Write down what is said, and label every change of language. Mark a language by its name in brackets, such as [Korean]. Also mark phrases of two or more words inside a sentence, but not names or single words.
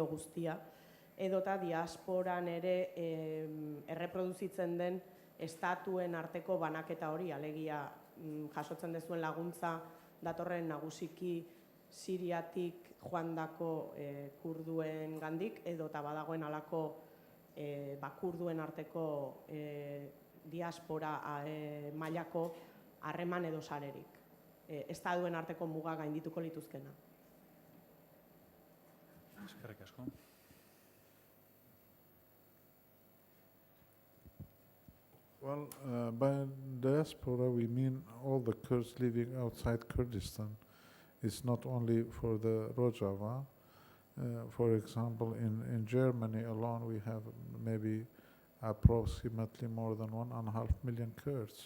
[Basque] guztia, edota diasporan ere erreproduzitzen den estatuen arteko banaketa hori, alegia jasotzen dezuen laguntza datorren nagusiki Siriatik joandako kurduen gandik, edota badagoen alako kurduen arteko diaspora mailako harreman edo sarerik. Estaduen arteko muga gaindituko lituzkena. Eskerrik asko. [English] Well, by diaspora we mean all the Kurds living outside Kurdistan. It's not only for the Rojava. For example, in Germany alone we have maybe approximately more than 1.5 million Kurds.